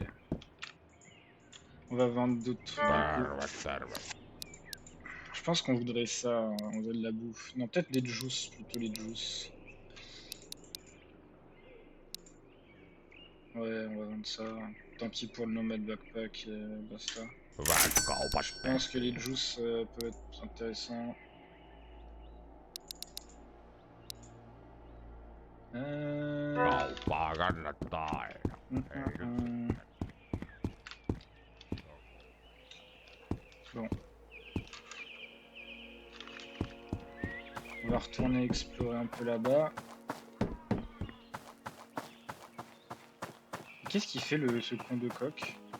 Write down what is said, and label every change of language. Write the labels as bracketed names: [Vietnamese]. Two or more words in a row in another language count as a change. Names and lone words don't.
[French] On va vendre d'autres trucs. [Finnish] Terve. [French] Je pense qu'on voudrait ça. On voudrait de la bouffe. Non, peut-être des juices, plutôt les juices. Ouais, on va vendre ça. Tant pis pour le [English] nomad backpack [French] et basta. [Finnish] Hyvät kaupat [French] Je pense que les [Finnish] tehtiin. [French] juices peuvent être intéressants. [Finnish] Kauppaa kannattaa aina. Ei nyt. [French] Bon. On va retourner explorer un peu là-bas. Qu'est-ce qu'il fait ce con de coq?